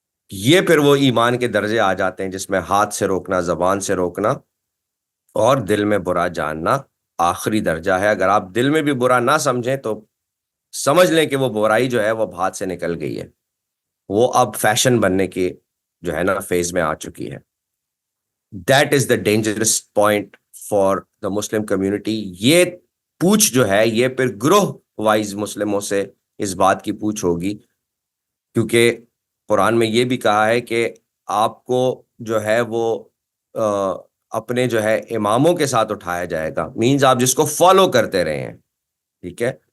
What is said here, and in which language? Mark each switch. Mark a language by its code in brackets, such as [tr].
[ur] یہ پھر وہ ایمان کے درجے آ جاتے ہیں جس میں ہاتھ سے روکنا, زبان سے روکنا اور دل میں برا جاننا آخری درجہ ہے. اگر آپ دل میں بھی برا نہ سمجھیں تو سمجھ لیں کہ وہ برائی جو ہے وہ ہاتھ سے نکل گئی ہے, وہ اب فیشن بننے کی جو ہے نا فیز میں آ چکی ہے. [en] That is the dangerous point for the Muslim community. [ur] یہ پوچھ جو ہے یہ پھر گروہ وائز مسلموں سے اس بات کی پوچھ ہوگی, کیونکہ قرآن میں یہ بھی کہا ہے کہ آپ کو جو ہے وہ اپنے جو ہے اماموں کے ساتھ اٹھایا جائے گا, مینز آپ جس کو فالو کرتے رہے ہیں, ٹھیک ہے.